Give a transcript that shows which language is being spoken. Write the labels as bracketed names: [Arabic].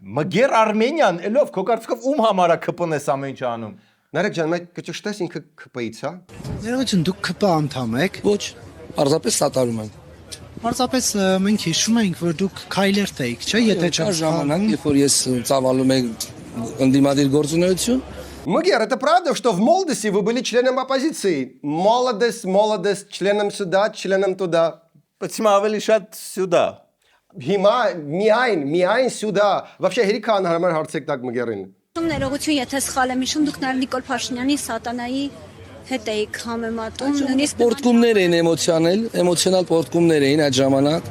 [Armenian] Մգեր Արմենյան, ելով քո կարծիքով ում համար է ԿՊ-ն էս ամեն ինչ անում։ Նարեկ ջան, մենք կճշտես ինքը ԿՊ-ից, հա։ Ներողություն, դուք ԿՊ անդամ եք։ Ոչ, պարզապես սատարում եմ։ Պարզապես մենք հիշում ենք, որ դուք քայլերտ էիք, չէ՞, եթե չար ժամանակ, երբ որ ես ծավալում եմ ընդդիմադիր գործունեություն։ [Russian] Мгер, это правда, что в молодости вы были членом оппозиции? Молодость, членом сюда, членом туда. Почему [Armenian] ավելի շատ [Russian] сюда? [Armenian] Հիմա միայն [Russian] сюда. Вообще [Armenian] հերիքան հարմար հարցեք տակ Մգերին։ Ներողություն, եթե սխալ եմ հիշում, դուք նաև Նիկոլ Փաշինյանի սատանայի հետ էիք համեմատում, նույնիսկ Պորտկումներ էին էմոցիոնալ պորտկումներ էին այդ ժամանակ։